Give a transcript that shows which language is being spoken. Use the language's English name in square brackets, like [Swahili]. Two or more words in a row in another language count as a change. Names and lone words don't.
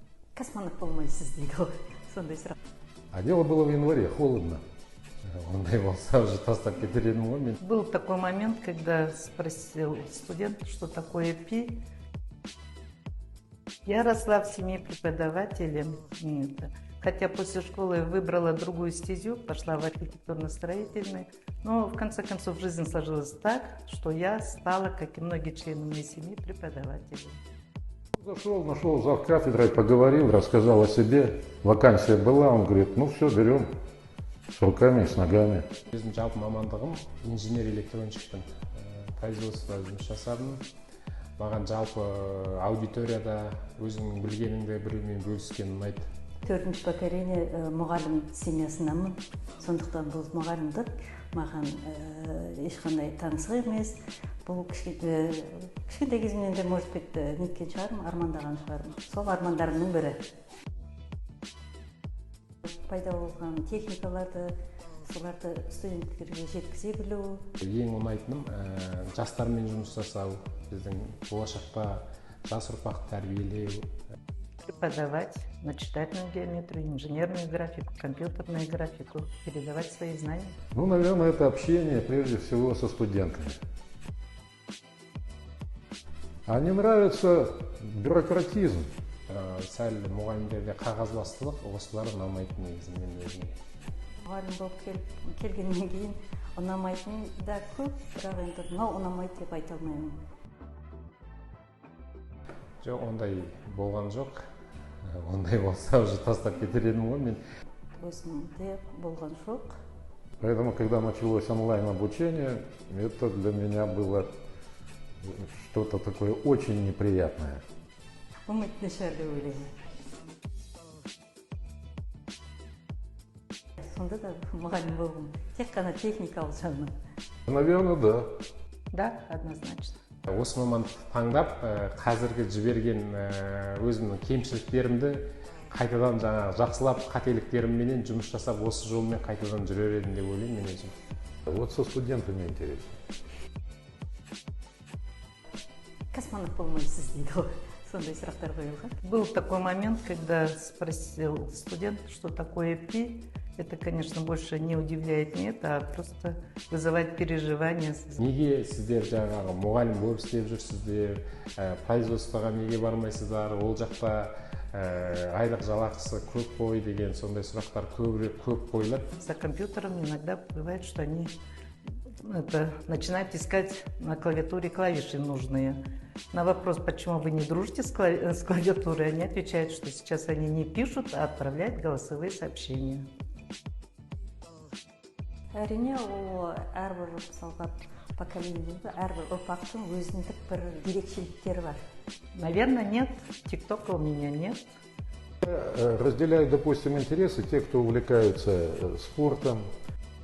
[Kazakh] Космонавт болмайсыз дейді ғой, сондай сұрақ. [Russian] А дело было в январе, холодно. Он его сразу же [Kazakh] тастап кетер едім ғой мен. [Russian] Был такой момент, когда спросил студент, что такое пи. Я росла в семье преподавателем, хотя после школы выбрала другую стезю, пошла в архитектурно-строительный. Но в конце концов жизнь сложилась так, что я стала, как и многие члены моей семьи, преподавателем. Зашел, нашел зав кафедрой, поговорил, рассказал о себе. Вакансия была, он говорит, ну все, берем. С руками, с ногами. [Kazakh] Өзім жалпы мамандығым инженер-электронщикпін. Производство жұмыс жасадым. Маған жалпы аудиторияда өзіңнің білгеніңді біреумен бөліскен ұнайды. Төртінші поколение мұғалім семьясынамын. Сондықтан бұл мұғалімдік маған ешқандай таңсық емес. Бұл кішкентай кезімнен де, [Russian] может быть, [Kazakh] неткен шығармын, армандаған шығармын. Сол армандарымның бірі. Пайда болған техникаларды, соларды студенттерге жеткізе білу. Ең ұнайтыным жастармен жұмыс жасау, біздің болашақта жас ұрпақты тәрбиелеу. [Russian] Преподавать начитательную геометрию, инженерную графику, компьютерную графику, передавать свои знания. Ну, наверное, это общение прежде всего со студентами. А не нравится бюрократизм. [Kazakh] Сәл мұғалімдерде қағазбастылық, осылар ұнамайтын негізі мен өзіме. Мұғалім болып келгеннен кейін ұнамайтын да көп, бірақ енді мынау ұнамайды деп айта алмаймын. Жоқ, ондай болған жоқ. Ондай болса уже тастап кетер едім ғой мен. Өзімде болған жоқ. [Russian] Поэтому, когда началось онлайн-обучение, это для меня было что-то такое очень неприятное. [Kazakh] Үмітті шығар деп ойлаймын. Сонда да мұғалім болғым. Тек қана техникалық жағынан. [Russian] Наверное, да. Да, однозначно. [Kazakh] Осы мамандықты таңдап, қазіргі жіберген өзімнің кемшіліктерімді қайтадан жақсылап, қателіктерімменен жұмыс жасап, осы жолмен қайтадан жүрер едім деп ойлаймын мен өзім. [Russian] Вот со студентами интересно. [Kazakh] Космонавт болмайсыз дейді ғой. Сондай сұрақтар қойылған. [Russian] Был такой момент, когда спросил студент, что такое пи. Это, конечно, больше не удивляет не это, а просто вызывает переживания. [Kazakh] Неге сіздер жаңағы мұғалім болып істеп жүрсіздер, производствоға неге бармайсыздар, ол жақта айлық жалақысы көп қой деген сондай сұрақтар көп қойылады. [Russian] За компьютером иногда бывает, что они начинают искать на клавиатуре клавиши нужные. На вопрос, почему вы не дружите с клавиатурой, они отвечают, что сейчас они не пишут, а отправляют голосовые сообщения. [Kazakh] Әрине, ол әрбір мысалға поколениеде, әрбір ұрпақтың өзіндік бір ерекшеліктері бар. [Russian] Наверное, нет. ТикТока у меня нет. Разделяют, допустим, интересы те, кто увлекаются спортом,